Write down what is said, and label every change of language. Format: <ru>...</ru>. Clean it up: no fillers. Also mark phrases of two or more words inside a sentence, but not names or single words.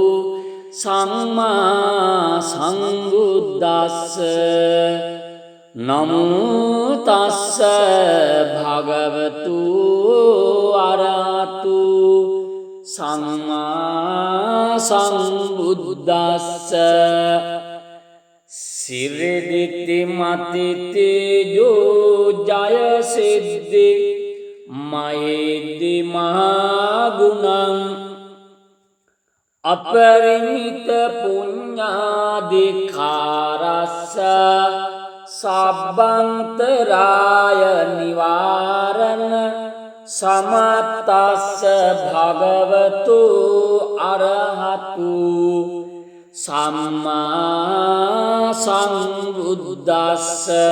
<pi>සම්මා සම්බුද්දස්ස නමෝ තස්ස භගවතු අරහතු සම්මා සම්බුද්දස්ස සිරිදිති මතිති ජෝ ජය සිද්ධි මහිද්දි මහගුණං අපරිමිත පුඤ්ඤාදිකාරස්ස සබ්බන්තරාය නිවාරණ සමත්තස්ස භගවතු අරහතු සම්මා සම්බුද්දස්ස</pi>